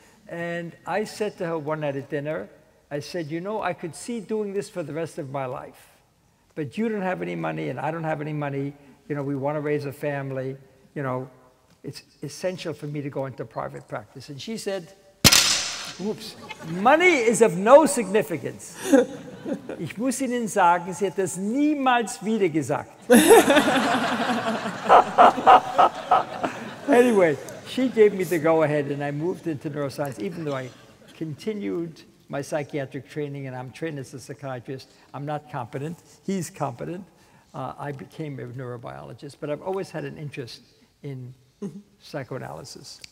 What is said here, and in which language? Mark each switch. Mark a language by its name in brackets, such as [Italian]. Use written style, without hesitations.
[English] And I said to her one night at dinner, I said, you know, I could see doing this for the rest of my life. But you don't have any money, and I don't have any money. You know, we want to raise a family. You know, it's essential for me to go into private practice. And she said, oops, money is of no significance. [German] Ich muss Ihnen sagen, sie hat das niemals wieder gesagt. [English] Anyway, she gave me the go-ahead, and I moved into neuroscience, even though I continued my psychiatric training, and I'm trained as a psychiatrist. I'm not competent. He's competent. I became a neurobiologist, but I've always had an interest in psychoanalysis.